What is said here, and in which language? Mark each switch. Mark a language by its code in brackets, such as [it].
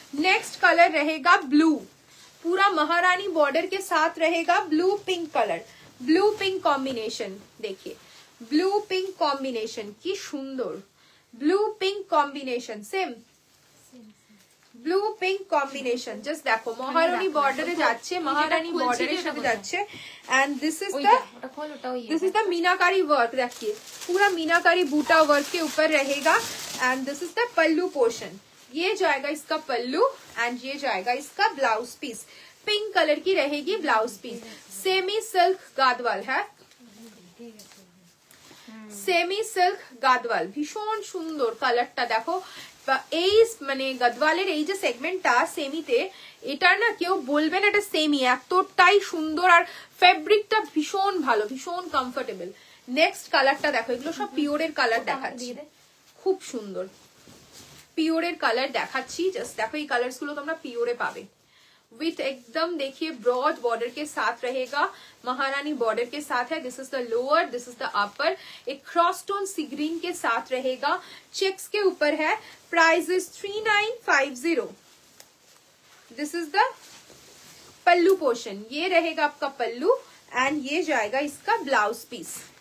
[hi] Next colour रहेगा blue, पूरा महारानी बॉर्डर के साथ रहेगा, blue pink colour, blue pink combination. देखिए ब्लू पिंक कॉम्बिनेशन की सुंदर, blue pink combination, same blue pink combination. [bn] Just দেখো মহারানী বর্ডারে যাচ্ছে, মহারানী বর্ডারের সাথে যাচ্ছে। [hi] And this is the meenakari work, देखिए पूरा मीनाकारी बूटा वर्क के ऊपर रहेगा। And this is the pallu portion, ये जाएगा इसका पल्लू एंड ये जाएगा इसका ब्लाउज पीस। पिंक कलर की रहेगी ब्लाउज पीस। सेमी सिल्क गादवाल है, सेमी सिल्क गादवाल, [bn] भीषण सुंदर কালারটা দেখো। এই মানে গদওয়ালের এই যে সেগমেন্টটা সেমিতে, এটার না কেউ বলবে না এটা সেমি, এতটাই সুন্দর আর ফেব্রিকটা ভীষণ ভালো, ভীষণ কমফোর্টেবল। নেক্সট কালারটা দেখো, এগুলো সব পিওরের কালার দেখাচ্ছি, খুব সুন্দর পিওরের কালার দেখাচ্ছি। জাস্ট দেখো এই কালারস গুলো তোমরা পিওরে পাবে, [hi] विथ एकदम देखिए ब्रॉड बॉर्डर के साथ रहेगा, महारानी बॉर्डर के साथ है। This is the lower, this is the upper, एक क्रॉस टोन सी ग्रीन के साथ रहेगा, चेक्स के ऊपर है। Price is 3950। This is the pallu portion, ये रहेगा आपका पल्लू एंड ये जाएगा इसका ब्लाउज पीस।